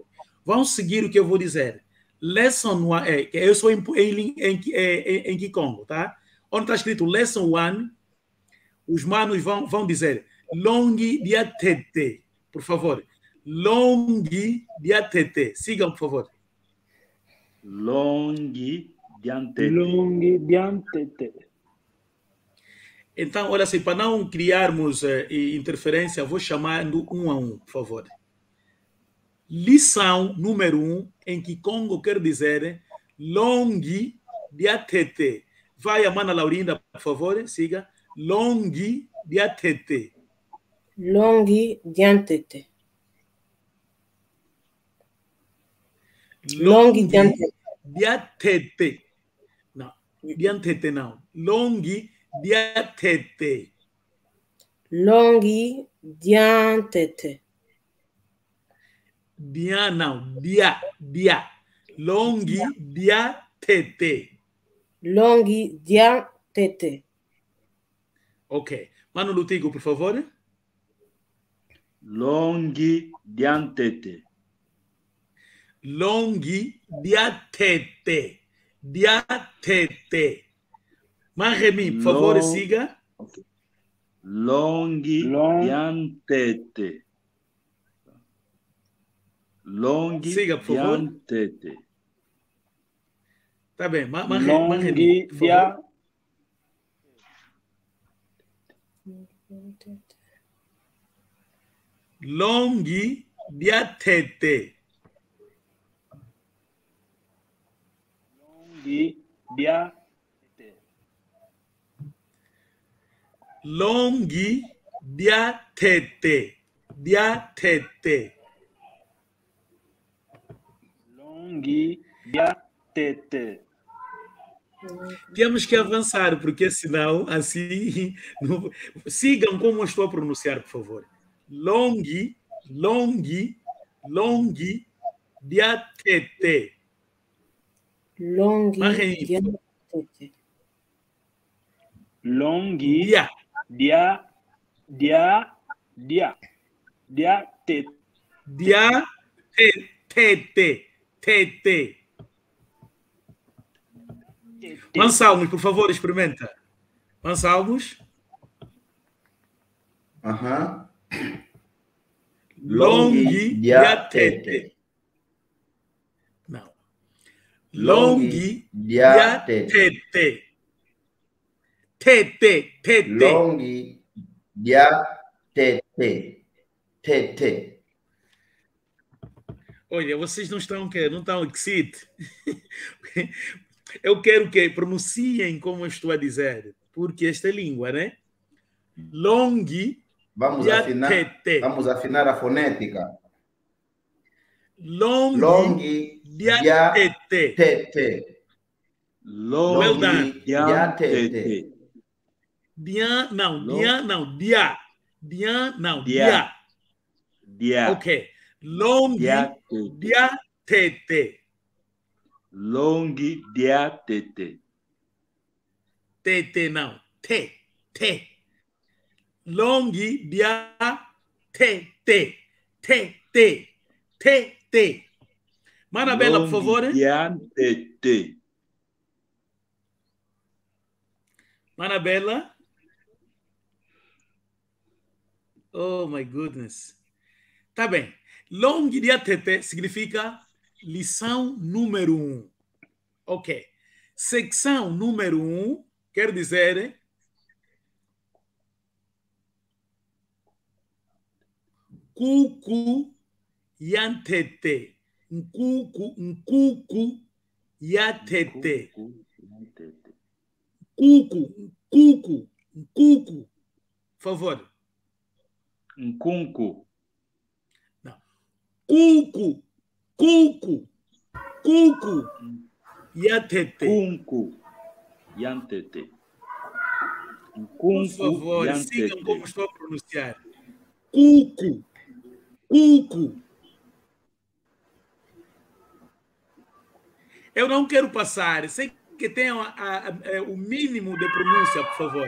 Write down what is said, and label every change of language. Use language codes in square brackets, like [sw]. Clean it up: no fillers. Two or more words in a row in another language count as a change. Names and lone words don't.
[pt] Vamos seguir o que eu vou dizer. Lesson 1, eu sou em Kikongo, tá? Onde está escrito Lesson 1, os manos vão dizer [kg] Longi diatete, [pt] por favor. [kg] Longi diatete. [pt] Sigam, por favor. [kg] Longi diantete. Longi diantete. [pt] Então, olha assim, para não criarmos interferência, vou chamando um a um, por favor. Lição número 1, em Kikongo quer dizer [kg] Longi diatete. [pt] Vai a mana Laurinda, por favor, siga. [kg] Longi diatete. Longi diantete. Longi diantete. Diatete. [pt] Não, diantete não. [kg] Longi diatete. Longi diantete. [pt] Dia não, dia. [kg] Longi diatete. Longi diantete. [pt] Ok. Mano Lutigo, por favor. [kg] Longi diantete. Longi diatete. Diatete. Marremi, [pt] por favor, siga. [kg] Okay. Longi diantete. Longi [pt] siga, por favor. [kg] diantete. [pt] Tá bem. [kg] Longi diantete. Longi diatete. Longi diatete. Longi diatete. Diatete. Longi diatete. [pt] Temos que avançar, porque senão, assim, não... sigam como eu estou a pronunciar, por favor. [kg] Longi diatete. Longi diatete. Longi diatete. [pt] Mansalmos, por favor, experimenta. [kg] Mansalmos. Longi diatete. Não. Longi diatete. Tete. Longi diatete. Tete. [pt] Olha, vocês não estão excited. Eu quero que pronunciem como eu estou a dizer, porque esta é língua, né? [kg] Longi diatete. [pt] Vamos afinar a fonética. [kg] Longi diatete. Longi diatete. Dia. Ok. Longi diatete. Longi diatete. Tete não. Te. Longi diatete. Tete. [pt] Mana Bela, por favor. [kg] Diatete. [pt] Mana Bela. [en] Oh, my goodness. [pt] Tá bem. [kg] Longi diatete [pt] significa lição número 1. Ok. Secção número 1 quer dizer [kg] cucu yantete. Cucu yatete. Cucu. [pt] Por favor. [kg] Cunco. Não. Cucu yatete. Cunco yantete. [pt] Por favor, sigam como estou a pronunciar. Cucu. Eu não quero passar. Sei que tenham o mínimo de pronúncia, por favor.